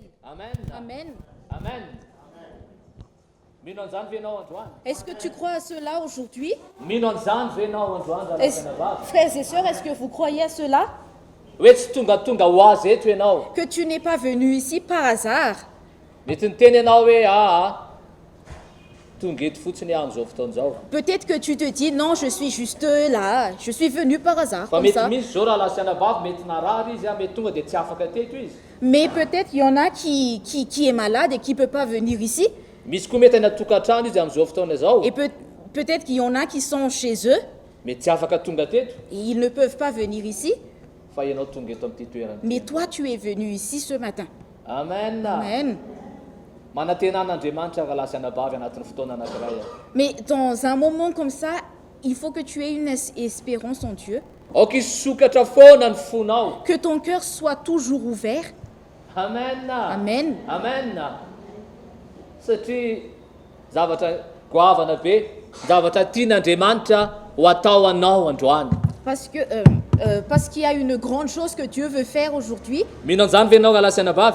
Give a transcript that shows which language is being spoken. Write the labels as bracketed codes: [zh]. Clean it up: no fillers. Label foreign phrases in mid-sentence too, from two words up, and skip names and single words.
[mg] Amen. Amen. Amen. Mino an'izany ve ianao androany? [fr] Est-ce que tu crois à cela aujourd'hui? [mg] Mino an'izany ve ianao androany raha fianavavy? [fr] Frères et sœurs, est-ce que vous croyez à cela? [mg] Hoe tsy tonga ho azy eto ianao. [fr] Que tu n'es pas venu ici par hasard. [mg] Mety niteny ianao hoe tonga eto fotsiny aho amin'izao fotoan'izao. [fr] Peut-être que tu te dis, non, je suis juste là, je suis venu par hasard, [mg] Fa [fr] comme [mg] mety [fr] ça. [mg] misy zao raha lasianavavy mety narary izy mety tonga dia tsy afaka teto izy. [fr] Mais peut-être il y en a qui est malade et qui ne peut pas venir ici. [mg] Misy koa mety any atokantrano izy amin'izao fotoana izao. [fr] Et peut-être qu'il y en a qui sont chez eux [mg] Mety tsy afaka tonga teto. [fr] et ils ne peuvent pas venir ici. [mg] Fa ianao tonga eto amin'ity toerana. [fr] Mais toi, tu es venu ici ce matin. [mg] Amen. Amen. Manantenan'Andriamanitra raha lasianavavy anatin'ny fotoana anankiray. [fr] Mais dans un moment comme ça, il faut que tu aies une espérance en Dieu. [mg] Aoka hisokatra foana ny fonao. [fr] Que ton cœur soit toujours ouvert. [mg] Amen. Amen. Amen. Satria zavatra goavana be, zavatra tian'Andriamanitra ho atao anao androany. [fr] Parce qu'il y a une grande chose que Dieu veut faire aujourd'hui. [mg] Mino an'izany ve ianao raha lasianavavy?